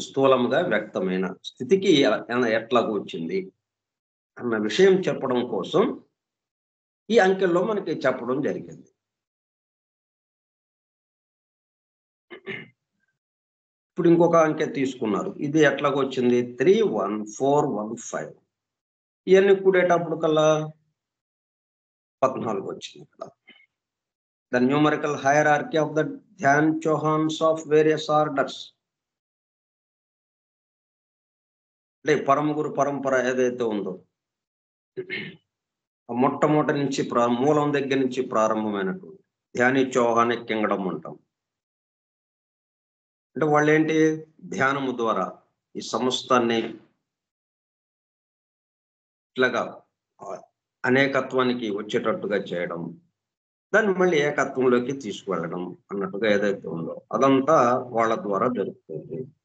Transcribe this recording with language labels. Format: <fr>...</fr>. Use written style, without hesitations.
<te>స్థూలముగా వ్యక్తమైన స్థితికి ఎట్లాగొచ్చింది అన్న విషయం చెప్పడం కోసం ఈ అంకెల్లో మనకి చెప్పడం జరిగింది. ఇప్పుడు ఇంకొక అంకె తీసుకున్నారు. ఇది ఎట్లాగొచ్చింది? 3, 1, 4, 1, 5. ఇయన్నీ కూడేటప్పటికల్లా 14 వచ్చింది ఇక్కడ.</te> <en>The numerical hierarchy of the Dhyan Chauhans of various orders.</en> <te>అంటే పరమగురు పరంపర ఏదైతే ఉందో మొట్టమొదటి నుంచి మూలం దగ్గర నుంచి ప్రారంభమైనటువంటి ధ్యాని చౌహానిక్ కింగ్డమ్ అంటాం. అంటే వాళ్ళేంటి? ధ్యానము ద్వారా ఈ సమస్తాన్ని ఇట్లాగా అనేకత్వానికి వచ్చేటట్టుగా చేయడం, దాన్ని మళ్ళీ ఏకత్వంలోకి తీసుకువెళ్ళడం అన్నట్టుగా ఏదైతే ఉందో అదంతా వాళ్ళ ద్వారా జరుగుతుంది.</te>